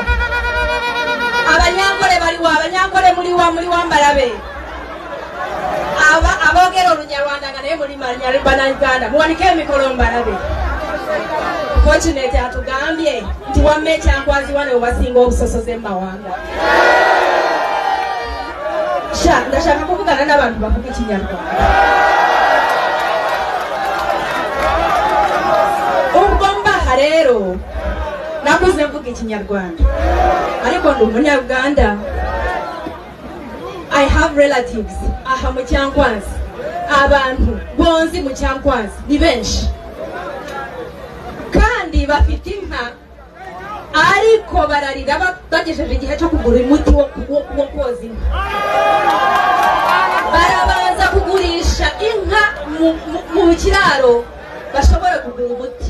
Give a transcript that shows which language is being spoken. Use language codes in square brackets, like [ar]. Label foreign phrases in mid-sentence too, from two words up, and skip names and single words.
[lg] Abanyankole baliwa? Abanyankole muliwa mbalabe. Aboogera Olunyarwanda nga naye muli Bannayuganda mwanike emikono mbalabe. Fortunate atugambye nti wamma Ekyankwanzi wano webasinga obusosoze mu mawanga. [rw] Ndashaka kuvugana n'abantu bavuga Ekinyarwanda. Ubwo mbaha rero nakuze mvuga Ekinyarwanda ariko ndi Umunyarwanda. [en] I have relatives [rw] aha mu [en] Kyankwanzi. [rw] Abantu bonzi mu Kyankwanzi ni benshi kandi bafite inka ariko bararira bagejeje igihe cyo kugura umuti wo koza inka. Barabanza kugurisha inka mu kiraro bashobora kugura umuti.